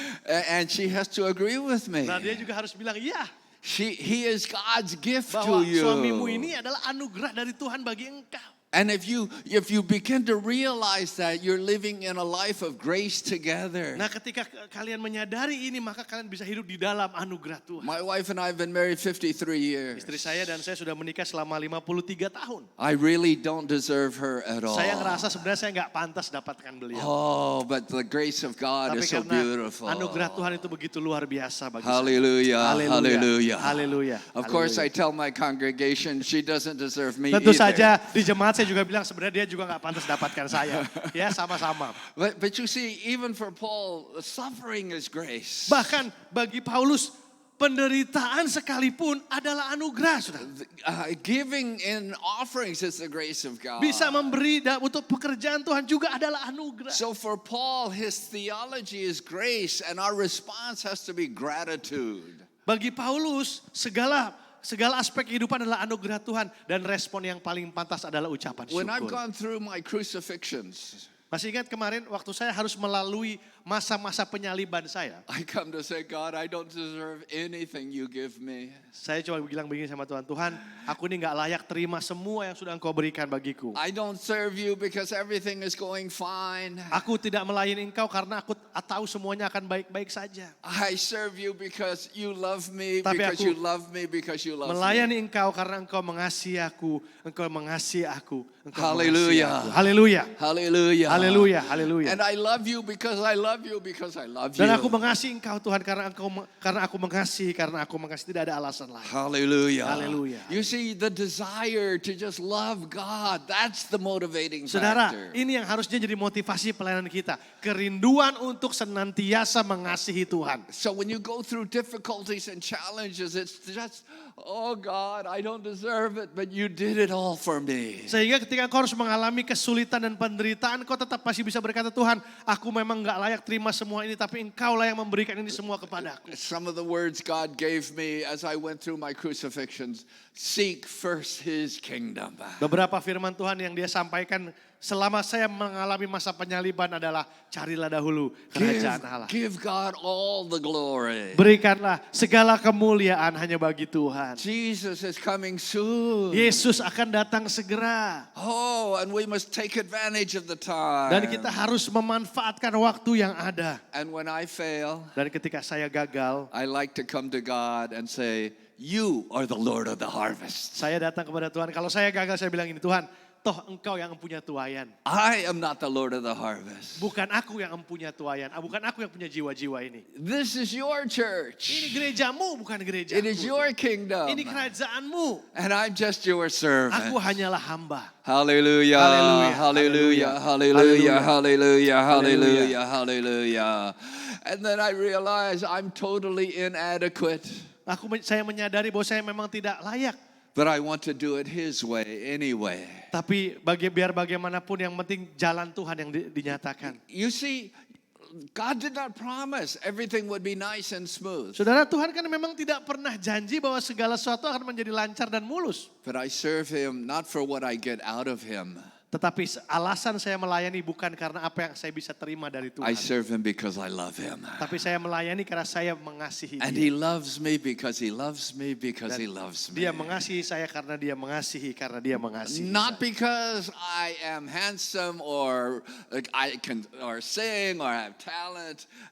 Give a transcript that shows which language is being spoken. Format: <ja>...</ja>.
<en>And she has to agree with me.</en> <id>Nah dia juga harus bilang, iya.</id> <en>He is God's gift</en> <id>Bahwa</id> <en>to you.</en> <id>suamimu ini adalah anugerah dari Tuhan bagi engkau.</id> <en>And if you begin to realize that you're living in a life of grace together.</en> <id>Nah ketika kalian menyadari ini, maka kalian bisa hidup di dalam anugerah Tuhan.</id> <en>My wife and I have been married 53 years.</en> <id>Istri saya dan saya sudah menikah selama 53 tahun.</id> <en>I really don't deserve her at all.</en> <id>Saya ngerasa sebenarnya saya nggak pantas dapatkan beliau.</id> <en>Oh, but the grace of God</en> <id>Tapi</id> <en>is so</en> <id>karena</id> <en>beautiful.</en> <id>anugerah Tuhan itu begitu luar biasa bagi saya.</id> <en>Hallelujah, hallelujah.</en> <id>Haleluya.</id> <en>Of course, I tell my congregation she doesn't deserve me</en> <id>Tentu</id> <en>either.</en> <id>saja di jemaat saya juga bilang sebenarnya dia juga nggak pantas dapatkan saya. Ya sama-sama.</id> <en>But you see, even for Paul, suffering is grace.</en> <id>Bahkan bagi Paulus penderitaan sekalipun adalah anugerah, saudara.</id> <en>Giving in offerings is the grace of God.</en> <id>Bisa memberi untuk pekerjaan Tuhan juga adalah anugerah.</id> <en>So for Paul, his theology is grace, and our response has to be gratitude.</en> <id>Bagi Paulus segala aspek kehidupan adalah anugerah Tuhan dan respon yang paling pantas adalah ucapan</id> <en>When I've</en> <id>syukur.</id> <en>gone through my crucifixions,</en> <id>Masih ingat kemarin waktu saya harus melalui masa-masa penyaliban saya.</id> <en>I come to say, God, I don't deserve anything you give me.</en> <id>Saya cuma bilang begini sama Tuhan, Tuhan, aku ini gak layak terima semua yang sudah Engkau berikan bagiku.</id> <en>I don't serve you because everything is going fine.</en> <id>Aku tidak melayani Engkau karena aku tahu semuanya akan baik-baik saja.</id> <en>I serve you because you love me,</en> <id>Tapi</id> <en>because</en> <id>aku</id> <en>you love me, because you love me.</en> <id>Melayani Engkau karena Engkau mengasihi aku, Engkau mengasihi aku, Engkau</id> <en>Hallelujah.</en> <id>mengasihi aku. Haleluya.</id> <en>Hallelujah.</en> <id>Haleluya, haleluya.</id> <en>And I love you because I love you because I love you.</en> <id>Dan aku mengasihi Engkau Tuhan karena aku mengasihi, tidak ada alasan lain.</id> <en>Hallelujah. Hallelujah. You see, the desire to just love God, that's the motivating</en> <id>Saudara,</id> <en>factor.</en> <id>ini yang harusnya jadi motivasi pelayanan kita. Kerinduan untuk senantiasa mengasihi Tuhan.</id> <en>So when you go through difficulties and challenges, it's just, oh God, I don't deserve it, but you did it all for me.</en> <id>Sehingga ketika kau harus mengalami kesulitan dan penderitaan, kau tetap masih bisa berkata, Tuhan, aku memang gak layak terima semua ini, tapi Engkau lah yang memberikan ini semua kepadaku.</id> <en>Some of the words God gave me as I went through my crucifixions, seek first His kingdom.</en> <id>Beberapa firman Tuhan yang dia sampaikan selama saya mengalami masa penyaliban adalah carilah dahulu kerajaan Allah.</id> <en>Give God all the glory.</en> <id>Berikanlah segala kemuliaan hanya bagi Tuhan.</id> <en>Jesus is coming soon.</en> <id>Yesus akan datang segera.</id> <en>Oh, and we must take advantage of the time.</en> <id>Dan kita harus memanfaatkan waktu yang ada.</id> <en>And when I fail,</en> <id>Dan ketika saya gagal,</id> <en>I like to come to God and say, you are the Lord of the harvest.</en> <id>saya datang kepada Tuhan. Kalau saya gagal, saya bilang ini, Tuhan, toh Engkau yang empunya tuaian.</id> <en>I am not the Lord of the harvest.</en> <id>Bukan aku yang empunya tuaian. Bukan aku yang punya jiwa-jiwa ini.</id> <en>This is your</en> <id>Ini</id> <en>church.</en> <id>gerejamu, bukan gerejaku.</id> <en>It is your kingdom.</en> <id>Ini kerajaanmu.</id> <en>And I'm just your servant.</en> <id>Aku hanyalah hamba.</id> <en>Hallelujah. Hallelujah. Hallelujah. Hallelujah. Hallelujah. Hallelujah. Hallelujah. And then I realize I'm totally inadequate.</en> <id>Saya menyadari bahwa saya memang tidak layak.</id> <en>But I want to do it His way anyway.</en> <id>Tapi biar bagaimanapun yang penting jalan Tuhan yang dinyatakan.</id> <en>You see, God did not promise everything would be nice and smooth.</en> <id>Saudara, Tuhan kan memang tidak pernah janji bahwa segala sesuatu akan menjadi lancar dan mulus.</id> <en>But I serve Him not for what I get out of Him.</en> <id>Tetapi alasan saya melayani bukan karena apa yang saya bisa terima dari</id> <en>I serve him because I love him.</en> <id>Tapi saya melayani karena saya mengasihi</id> <en>And</en> <id>dia.</id> <en>he loves me because he loves me because he loves me.</en> <id>Dia mengasihi saya karena dia mengasihi</id> <en>Not</en> <id>saya.</id> <en>because I am handsome or I can or sing or have talent.</en>